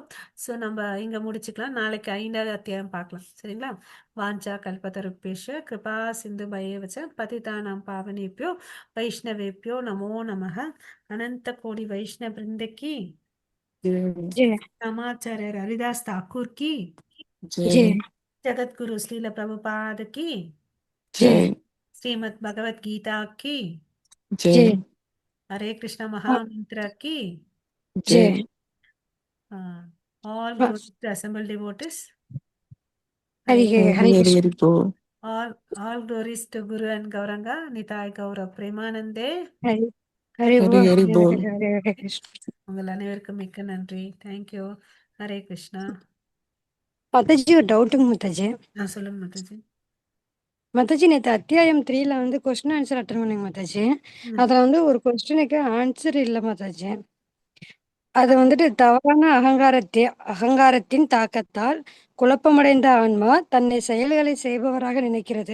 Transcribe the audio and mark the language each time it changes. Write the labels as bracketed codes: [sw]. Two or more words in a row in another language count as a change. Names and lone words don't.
[ta] ஸோ நம்ம இங்க முடிச்சுக்கலாம். நாளைக்கு 5வது அத்தியாயம் பார்க்கலாம். சரிங்களா? [sa] वाञ्छा कल्पतरुभ्यश्च कृपा सिन्धुभ्य एव च पतितानां पावनेभ्यो वैष्णवेभ्यो नमो नमः. [hi] अनंत कोटि वैष्णव वृंद की ஜெய समाचार्य हरिदास ठाकुर की ஜெய் ஜெய जगतगुरु श्रील प्रभुपाद की, जय जय श्रीमद् भगवत गीता की, जय जय हरे कृष्णा हाँ, महामंत्र की, जय जय [en] all हाँ, glory to assembled devotees. [hi] हरि Hare हरे हरि हरि कृष्ण हरि बोल [en] all glories to Guru and Gauranga, Nitai Gaura Premanande. [hi] हरि हरि हरे हरि बोल हरि हरे बोल हरे हरे कृष्ण [ta] உங்கள் அனைவருக்கும் மிக்க நன்றி. தேங்க்யூ. ஹரே கிருஷ்ணா. மாதாஜி ஒரு டவுட்டுங்க மாதாஜி நான் சொல்லுங்க மாதாஜி. மாதாஜி நேற்று அத்தியாயம் 3ல வந்து [en] question answer attend [ta] பண்ணுங்க மாதாஜி ம். அதில் வந்து ஒரு [en] questionக்கு answer [ta] இல்லை மாதாஜி அது வந்துட்டு தவறான அகங்காரத்தின் தாக்கத்தால் குழப்பமடைந்த ஆன்மா தன்னை செயல்களை செய்பவராக நினைக்கிறது.